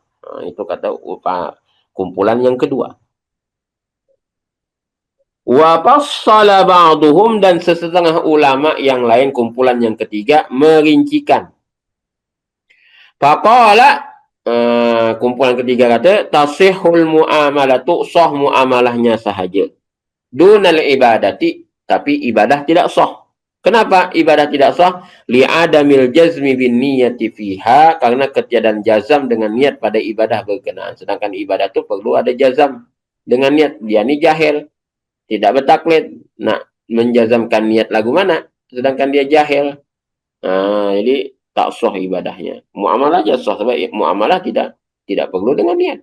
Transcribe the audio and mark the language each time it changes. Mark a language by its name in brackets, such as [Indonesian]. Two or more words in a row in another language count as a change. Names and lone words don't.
[Malay] Itu kata kumpulan yang kedua. [Arabic] وفصل بعضهم, [Malay] dan sesetengah ulama yang lain, kumpulan yang ketiga, merincikan. Faqala, kumpulan ketiga kata, [Arabic] تصح المعاملة, [Malay] sah muamalahnya sahaja. [Arabic] دون العبادة, [Malay] tapi ibadah tidak sah. Kenapa ibadah tidak sah? [Arabic] لعدم الجزم بالنية فيها, [Malay] karena ketiadaan jazam dengan niat pada ibadah berkenaan. Sedangkan ibadah itu perlu ada jazam dengan niat. Dia ni jahil, tidak bertaklid, nak menjazamkan niat lagu mana, sedangkan dia jahil. Jadi tak sah ibadahnya. Muamalah je sah, sebab muamalah tidak perlu dengan niat.